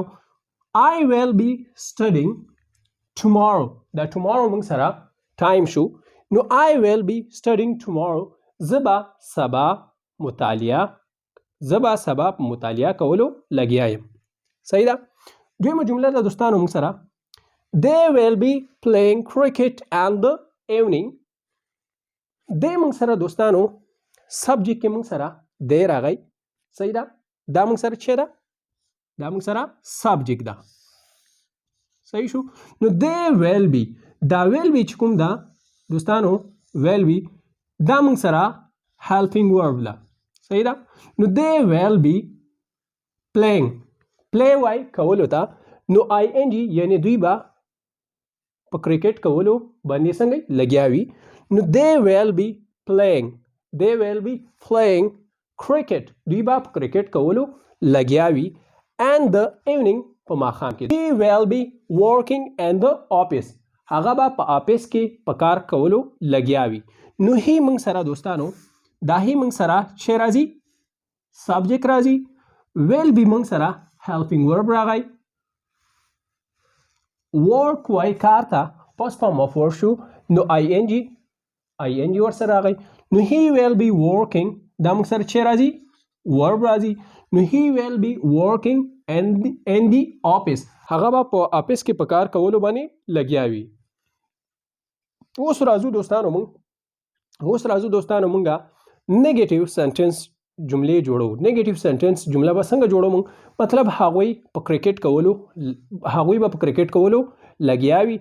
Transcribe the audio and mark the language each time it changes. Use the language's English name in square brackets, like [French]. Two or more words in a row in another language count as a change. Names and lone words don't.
[English] I will be studying tomorrow. [Pashto] دا ټومارو موږ سره ټایم شو. نو [English] I will be studying tomorrow [Pashto] زه به سبا مطالعه کولو لګیا یم. صحیح ده. دویمه جمله ده دوستانو موږ سره [English] they will be playing cricket in the evening. [Pashto] دی موږ سره دوستانو سبجیکټ کې موږ سره دی راغی. صحیح ده. دا موږ سره چې ده دا موږ سره سبجیکټ ده. صحیح شو. نو [English] they will be [Pashto] دا [English] will be [Pashto] چې کوم ده دوستانو [English] will be [Pashto] دا موږ سره [English] helping verb [Pashto] ده. صحیح ده. نو [English] they will be playing. [Pashto] پلی وای کولو ته. نو آی ان جی یعنی دوی به په کرکټ کولو باندې څنګه لګیا وي. [English] نو they will be playing cricket. [Pashto] دوی به په کرکټ کولو لګیا وي. [English] and the evening [Pashto] په ماښام کې. [English] he will be working in the office. [Pashto] هغه به په آفیس کې په کار کولو لګیا وي. نو هی موږ سره دوستانو دا هی موږ سره چې راځي سبجیکټ راځي. [English] will be [Pashto] موږ سره [English] helping verb [Pashto] راغی. work وای کار ته پس په مفعول شو. نو آی ان جی ورسره راغی. نو [English] he will be working [Pashto] دا موږ سره چې راځي ورب راځي. [English] نو he will be working in the office. [Pashto] هغه به په آفیس کې په کار کولو باندې لګیا وي. اوس راځو دوستانو مونږه [English] negative sentence [Pashto] جملې جوړو. [English] negative sentence [Pashto] جمله به څنګه جوړو مونږ؟ مطلب هغوی به په کرکټ کولو لګیا وي.